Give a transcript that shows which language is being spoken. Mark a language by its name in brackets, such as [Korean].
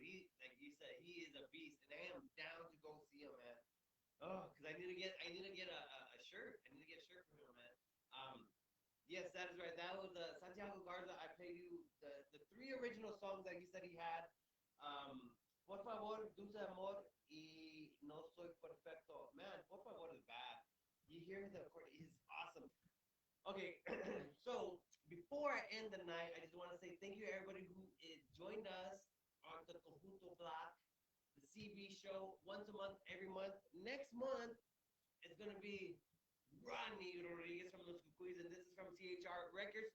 [English] He, like you said, he is a beast, and I am down to go see him, man. Oh, because I need to get a shirt. I need to get a shirt for him, man. Yes, that is right. That was Santiago Garza. I played you original songs that he said he had. [Spanish] Por favor, dulce amor y no soy perfecto. [English] Man, [Spanish] por favor [English] is bad. You hear the accordion, it's awesome. Okay, so before I end the night, I just want to say thank you to everybody who joined us on the Conjunto Block, the CB show, once a month, every month. Next month, it's going to be Ronnie Rodriguez from Los Cucuys, and this is from CHR Records.